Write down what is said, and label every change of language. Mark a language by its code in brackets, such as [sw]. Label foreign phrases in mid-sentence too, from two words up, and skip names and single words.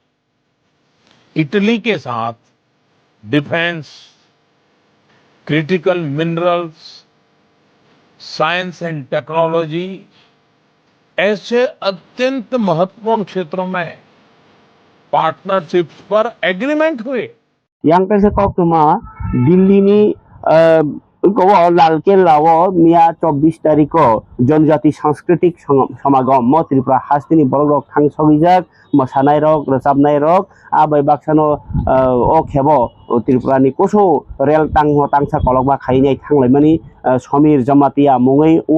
[hi] इटली के साथ डिफेंस, क्रिटिकल मिनरल्स, साइंस एंड टेक्नोलॉजी ऐसे अत्यंत महत्वपूर्ण क्षेत्रों में पार्टनरशिप पर एग्रीमेंट हुए। [trp] Yang kaisa kok tuma Delhi ni ko Lal Kella o Mia 24 tariko Jonjati Sanskritiक Samagam mo Tripura hastini borok thang sogijak mosanai rok rosabnai rok abai baksano o khebo Tripura ni koso rel tangsa kolokba khainai thanglaimani Samir Jamatia mungai